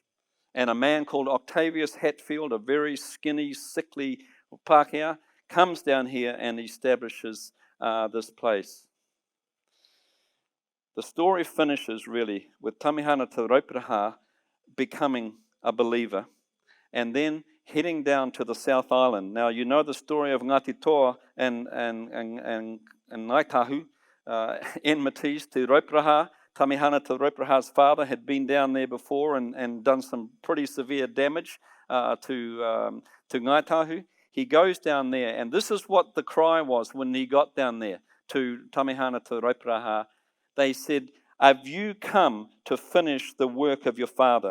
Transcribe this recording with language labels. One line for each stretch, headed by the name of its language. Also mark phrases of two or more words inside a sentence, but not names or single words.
English: And a man called Octavius Hatfield, a very skinny, sickly Pākehā, comes down here and establishes this place. The story finishes really with Tamihana Te Rauparaha becoming a believer, and then heading down to the South Island. Now, you know the story of Ngāti Toa and Ngaitahu, enmities to Rauparaha. Tamihana Te Rauparaha's father had been down there before and done some pretty severe damage to Ngaitahu. He goes down there, and this is what the cry was when he got down there to Tamihana Te Rauparaha. They said, Have you come to finish the work of your father?